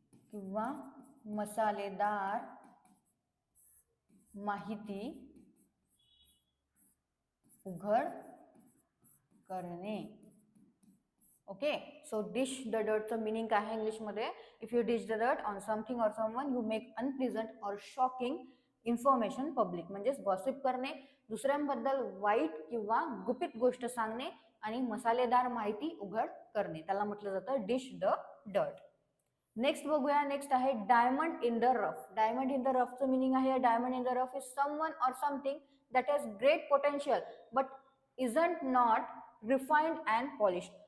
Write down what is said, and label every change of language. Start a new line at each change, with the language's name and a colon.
Marathi: किंवा मसालेदार माहिती उघड करणे. Okay. So dish the डर्टचं meaning काय आहे इंग्लिशमध्ये?
English: If you dish the dirt on something or someone you make unpleasant or shocking information public.
Marathi: म्हणजेच गॉसिप करणे, दुसऱ्यांबद्दल वाईट किंवा गुपित गोष्ट सांगणे आणि मसालेदार माहिती उघड करणे. त्याला म्हटलं जातं डिश द डर्ट. नेक्स्ट बघूया. नेक्स्ट आहे diamond in the rough.
English: diamond in the
Marathi: रफचं meaning आहे
English: Diamond in the rough is someone or something that has great potential but isn't not refined and polished.